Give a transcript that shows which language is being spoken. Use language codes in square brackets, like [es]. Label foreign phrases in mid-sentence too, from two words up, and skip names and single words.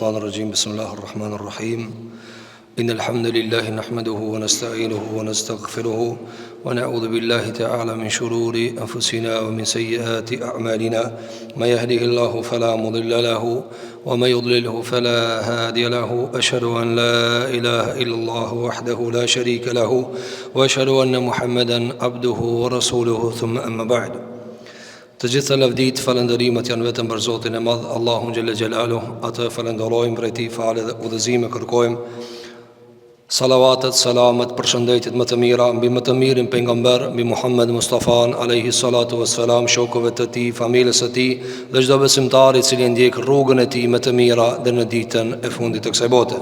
[ar] الرجيم بسم الله الرحمن الرحيم إن الحمد لله نحمده ونستعينه ونستغفره ونعوذ بالله تعالى من شرور أنفسنا ومن سيئات أعمالنا ما يهده الله فلا مضل له وما يضلله فلا هادي له أشهد أن لا إله إلا الله وحده لا شريك له وأشهد أن محمدا عبده ورسوله ثم أما بعد. [sq] Të gjitha lavdit, falëndërimet janë vetëm për Zotin e Madh, Allahun [ar] جل جلاله. [sq] Atë falenderojmë, prej tij falë dhe udhëzime kërkojmë. Salavatet, selamet, përshëndetjet më të mira mbi më të mirin pejgamber, mbi Muhammed Mustafan [ar] عليه الصلاة والسلام, [sq] shokëve të tij, familjes së tij dhe çdo besimtar i cili ndjek rrugën e tij më të mira deri në ditën e fundit të kësaj bote.